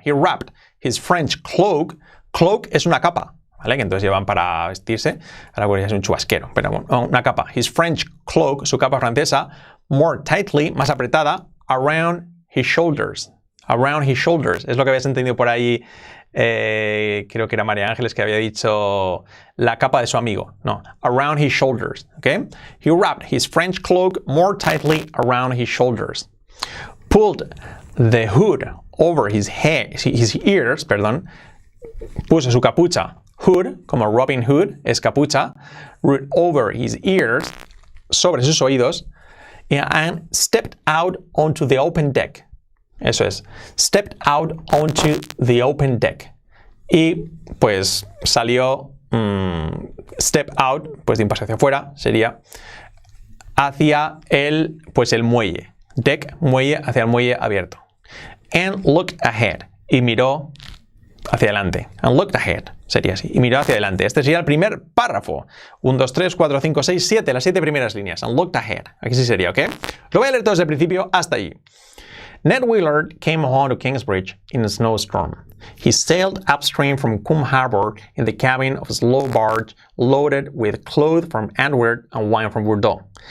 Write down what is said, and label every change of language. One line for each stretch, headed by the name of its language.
English: He wrapped his French cloak.
Spanish: Cloak es una capa, ¿vale? Que entonces llevan para vestirse. Ahora es un chubasquero, pero bueno, una capa.
English: His French cloak,
Spanish: su capa francesa,
English: more tightly,
Spanish: más apretada,
English: around his shoulders. Around his shoulders.
Spanish: Es lo que habías entendido por ahí. Creo que era María Ángeles que había dicho la capa de su amigo.
English: No, around his shoulders. Okay? He wrapped his French cloak more tightly around his shoulders. Pulled the hood over his ears,
Spanish: puso su capucha. Hood, como Robin Hood, es capucha.
English: Over his ears,
Spanish: sobre sus oídos.
English: And stepped out onto the open deck.
Spanish: Eso es,
English: stepped out onto the open deck.
Spanish: Y pues salió, step out, pues de un paso hacia afuera, sería hacia el muelle. Deck, muelle, hacia el muelle abierto.
English: And looked ahead.
Spanish: Y miró hacia adelante. And looked ahead. Sería así. Y miró hacia adelante. Este sería el primer párrafo. 1, 2, 3, 4, 5, 6, 7. Las 7 primeras líneas.
English: And looked ahead.
Spanish: Aquí sí sería, ¿ok? Lo voy a leer todo desde el principio hasta allí.
English: Ned Willard came home to Kingsbridge in a snowstorm. He sailed upstream from Coombe Harbor in the cabin of a slow barge loaded with clothes from Antwerp and wine from Bordeaux.